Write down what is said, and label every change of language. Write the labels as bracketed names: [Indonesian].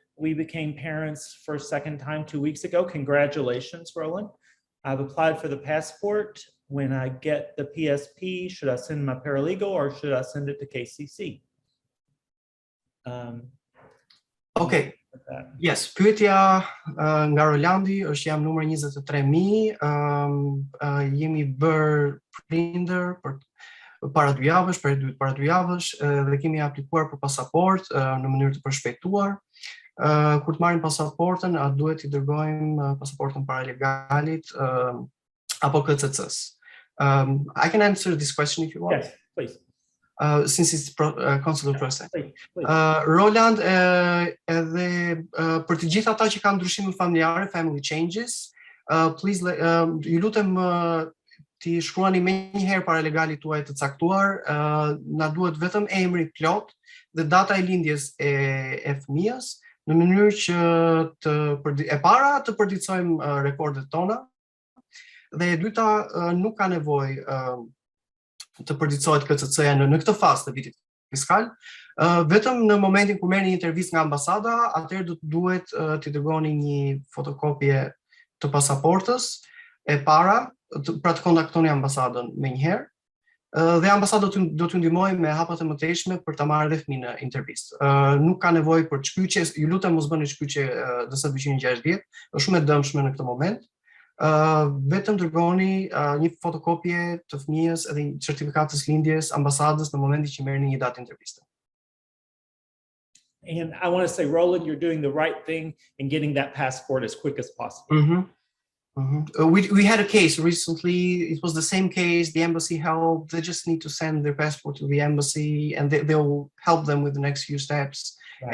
[English] We became parents for a second time 2 weeks ago. Congratulations, Roland. I've applied for the passport. When I get the PSP, should I send my paralegal or should I send it to KCC? Okay. [Albanian] Yes, pyetja nga Rolandi është jam numër 23.000, jemi bërë prindër për para 2 javësh, para 2 javësh dhe kemi aplikuar për pasaport në mënyrë të përshpejtuar. Kur të marrim pasaportën, a duhet i dërgojmë pasaportën paralegalit apo KCC-s? [English] I can answer this question if you want. Yes, please. Since it's consular process. Please. [Albanian] Roland, edhe për të gjithë ata që kanë ndryshime familjare, [English] family changes, please [Albanian] ju lutem ti shkruani më një herë paralegalit tuaj të caktuar, na duhet vetëm emri plot dhe data e lindjes e fëmijës, në mënyrë që e para të përditësojmë rekordet tona dhe e dyta nuk ka nevojë të përditësohet KCC-ja në këtë fazë të vitit fiskal, vetëm në momentin kur merrni një intervistë nga ambasada, atëherë do të duhet t'i dërgoni një fotokopje të pasaportës e para, pra të kontaktoni ambasadën menjëherë, dhe ambasada do t'ju ndihmojë me hapat e mëtejshme për ta marrë edhe fëmijën në intervistë. Nuk ka nevojë për shkyqje, ju lutem mos bëni shkyqje DS 260, është shumë e dëmshme në këtë moment. Vetëm dërgoni një fotokopje të fëmijës edhe një certifikatës lindjes ambasadës në momentin që merrni një datë interviste. [English] And I want to say, Roland, you're doing the right thing in getting that passport as quick as possible. We had a case recently. It was the same case. The embassy helped. They just need to send their passport to the embassy, and they'll help them with the next few steps, right.